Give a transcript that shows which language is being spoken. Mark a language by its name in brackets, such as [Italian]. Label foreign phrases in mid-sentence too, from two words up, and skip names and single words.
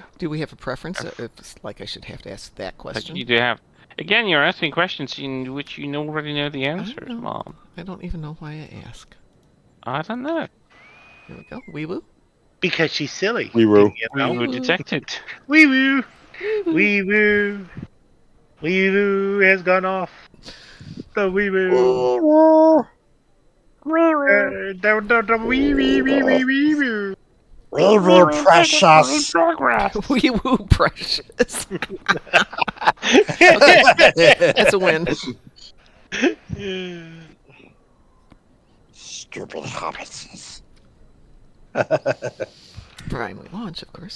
[English] Do we have a preference? It's like I should have to ask that Like question. you do have. Again, you're asking questions in which you already know the answers, know. Mom. I don't even know why I ask. I don't know. Here we go. Wee woo. Because she's silly. We were. You We know? will detect it. Wee woo. Wee woo. Wee woo has gone off. The wee woo. Wee wee wee wee wee woo. We were precious. Wee woo precious. That's a win. Stupid hobbits. Primary launch, of course.